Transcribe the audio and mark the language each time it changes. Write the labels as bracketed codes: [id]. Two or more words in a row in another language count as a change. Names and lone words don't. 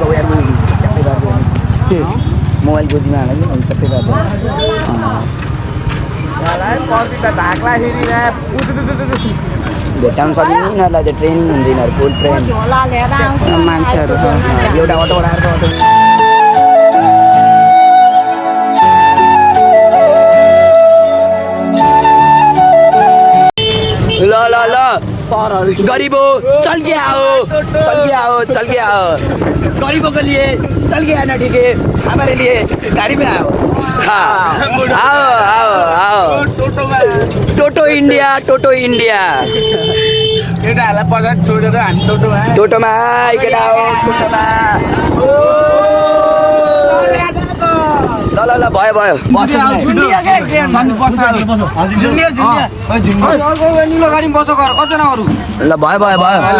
[ne] मोबाइल गोजीमा भेटाउनु सकिँदैन यिनीहरूलाई त्यो ट्रेन हुन्छ यिनीहरू [en] full train [ne] मान्छेहरू एउटा अटो आएर ल ल ल [hi] गरीबो चल के आओ गरीबों के लिए चल के आना ठीक है हमारे लिए गाड़ी में आओ हाँ आओ टोटो इंडिया [ne] केटाहरूलाई पचास छोडेर हामी टोटोमा आइकेन आओ टोटोमा ल ल ल भयो भयो ल भयो भयो भयो